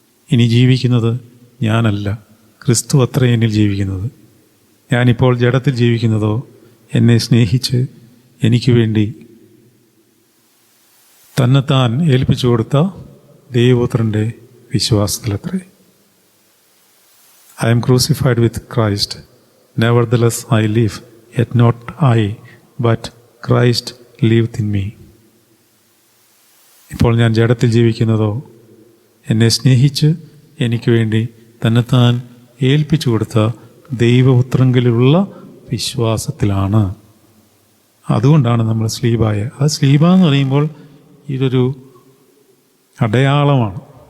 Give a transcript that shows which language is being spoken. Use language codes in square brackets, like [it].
[ml] ഇനി ജീവിക്കുന്നത് ഞാനല്ല, ക്രിസ്തു അത്ര എന്നിൽ ജീവിക്കുന്നത്. ഞാനിപ്പോൾ ജഡത്തിൽ ജീവിക്കുന്നതോ എന്നെ സ്നേഹിച്ച് എനിക്ക് വേണ്ടി തന്നെത്താൻ ഏൽപ്പിച്ചു കൊടുത്ത ദൈവപുത്രൻ്റെ വിശ്വാസത്തിലത്രേ. [en] I am crucified with Christ. Nevertheless I live, yet not I, but Christ liveth in me. [ml] ഇപ്പോൾ ഞാൻ ജഡത്തിൽ ജീവിക്കുന്നതോ എന്നെ സ്നേഹിച്ച് എനിക്ക് വേണ്ടി തന്നെത്താൻ ഏൽപ്പിച്ചു കൊടുത്ത ദൈവപുത്രങ്കിലുള്ള വിശ്വാസത്തിലാണ്. അതുകൊണ്ടാണ് നമ്മൾ സ്ലീബായ. അത് സ്ലീബ എന്ന് പറയുമ്പോൾ ഇതൊരു അടയാളമാണ്.